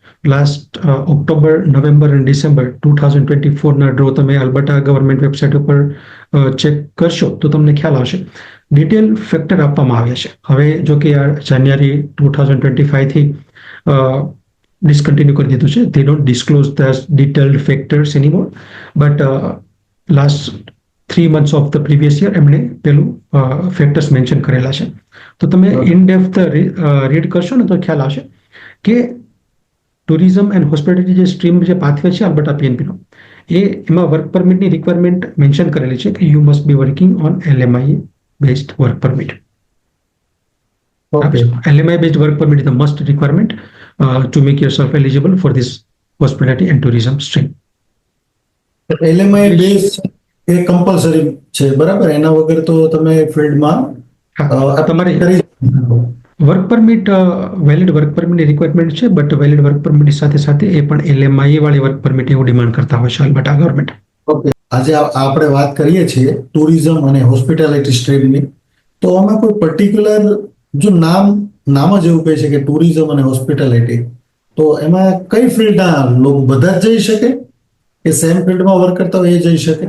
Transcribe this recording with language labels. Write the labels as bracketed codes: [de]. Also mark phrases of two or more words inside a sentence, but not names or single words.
[en] last October, [gu] નવેમ્બર અને ડિસેમ્બર 2024ના ડ્રો તમે [en] Alberta government website [gu] ઉપર ચેક કરશો તો તમને ખ્યાલ આવશે. [en] detail factor [gu] આપવામાં આવ્યા છે. હવે જો કે આ જાન્યુઆરી 2025 થી ડિસકન્ટિન્યુ કરી દીધું છે. [en] they don't disclose the detailed factors anymore, but last 3 months of the previous year [gu] એમણે પેલું ફેક્ટર્સ મેન્શન કરેલા છે. તો તમે [en] in depth read [gu] કરશો ને તો ખ્યાલ આવશે કે [en] tourism and hospitality [gu] જે સ્ટ્રીમ જે પાથવે છે આલ્બર્ટા પીએનપી નો, એમાં વર્ક પરમિટની રિક્વાયરમેન્ટ મેન્શન કરેલી છે કે [en] you must be working on LMI based work permit. LMI based work permit is the must requirement to make yourself eligible for this hospitality and tourism stream. [gu] LMI બેઝ એ કમ્પલસરી છે, બરાબર? એના વગર તો તમે ફિલ્ડમાં તમારી વર્ક પરમિટ વેલિડ વર્ક પરમિટની રિક્વાયરમેન્ટ છે, [en] but valid work permit [gu] સાથે સાથે એ પણ LMI વાળી વર્ક પરમિટ એવું ડિમાન્ડ કરતા હોય છે આલ્બર્ટા ગવર્મેન્ટ. ઓકે, આજે આપણે વાત કરીએ છીએ ટુરિઝમ અને હોસ્પિટાલિટી સ્ટ્રીમની, તો આમાં કોઈ પર્ટિક્યુલર જો નામ જ એવું કહે છે કે ટુરિઝમ અને હોસ્પિટાલિટી, તો એમાં કઈ ફિલ્ડના લોકો બધા જ જઈ શકે કે [en] same field [gu] વર્ક કરતા હોય એ જઈ શકે?